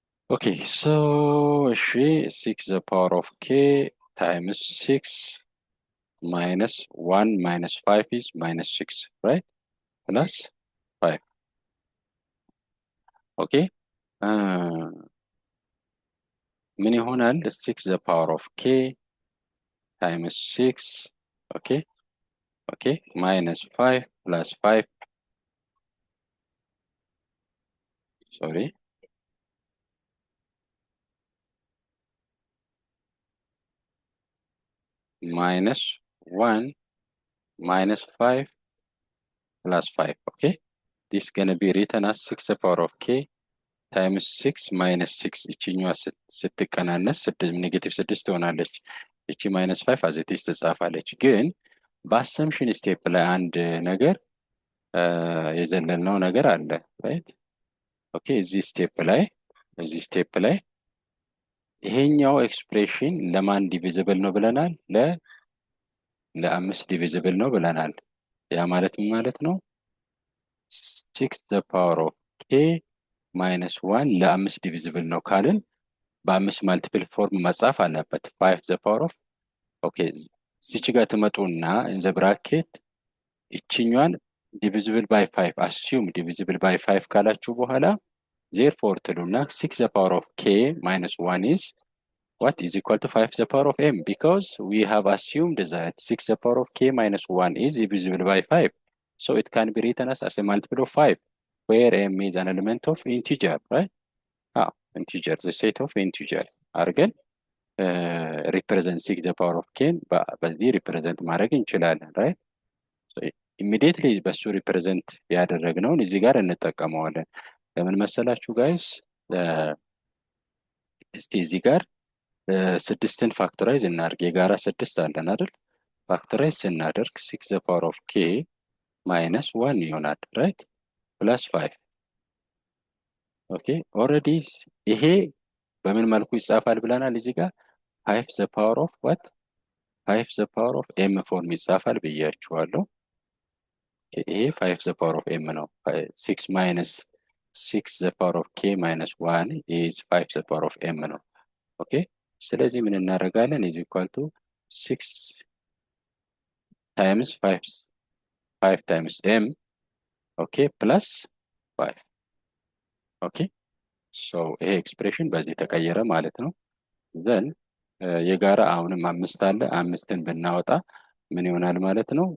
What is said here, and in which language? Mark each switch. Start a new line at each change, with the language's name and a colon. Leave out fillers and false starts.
English: ኦኬ ሶ እሺ 6 the power of k times 6 minus 1 minus 5 is minus 6 right plus 5
Amharic: ኦኬ ምን ይሆናል?
English: 6 the power of k times 6 ኦኬ minus 5 plus 5 sorry minus 1 minus 5 plus 5 okay this is gonna be written as 6 the power of k times 6 minus 6
Amharic: እቺኛዋ ስትቀናነስ ኔጌቲቭ 6 ትሆናለች። እቺ minus 5 as it is ትጻፋለች። ግን በአሰምሽን ስቴፕ ላይ አንድ ነገር የዘለልነው ነገር አለ ራይት። ኦኬ እዚህ ስቴፕ ላይ ይሄኛው ኤክስፕሬሽን ለማን ዲቪዚብል ነው ብለናል? ለአምስት ዲቪዚብል ነው ብለናል። ያ ማለት ምን ማለት ነው? 6 the power of k minus 1 ለአምስት ዲቪዚብል ነው ካልን በአምስት ማልቲፕል ፎርም መጻፍ አለበት። 5 the power of ኦኬ እዚች ጋር ትመጡና in the bracket እቺኛዋን
English: divisible by 5 assume divisible by 5
Amharic: ካላችሁ በኋላ therefore ትሉና 6 the power of k minus 1 is
English: what is equal to 5 the power of m because we have assumed that 6 the power of k minus 1 is divisible by 5 so it can be written as a multiple of 5 where m is an element of integer right integer the set of integer አርገን represent 6 the power of k በዚህ represent ማድረግ እንችላለን right so immediately በሱ represent ያደረግነውን እዚህ ጋር እንጠቀመዋለን።
Amharic: ለምን መሰላችሁ ጋይስ? እስቲ እዚህ ጋር ስድስትን ፋክተራይዝ እናድርግ። የጋራ ስድስት አለን አይደል? ፋክተራይዝ ስናደርግ
English: 6 the power of k minus 1
Amharic: ይሆናል right plus 5 ኦኬ ኦልሬዲ ይሄ በምን መልኩ ይጻፋል ብለናል? እዚህ ጋር 5 the power of what 5 the power of m ፎርም ይጻፋል ብያችኋለሁ። ይሄ 5 the power of m ነው።
English: 6 minus 6 the power of k minus 1 is 5 the power of m
Amharic: ነው። ኦኬ ስለዚህ ምን እናደርጋለን?
English: is equal to 6 times 5 times m
Amharic: ኦኬ plus 5 ኦኬ ሶ ይሄ ኤክስፕሬሽን በዚህ ተቀየረ ማለት ነው። ዘን የጋራ አሁንም አምስት አለ። አምስትን ብናወጣ ምን ይሆናል ማለት ነው?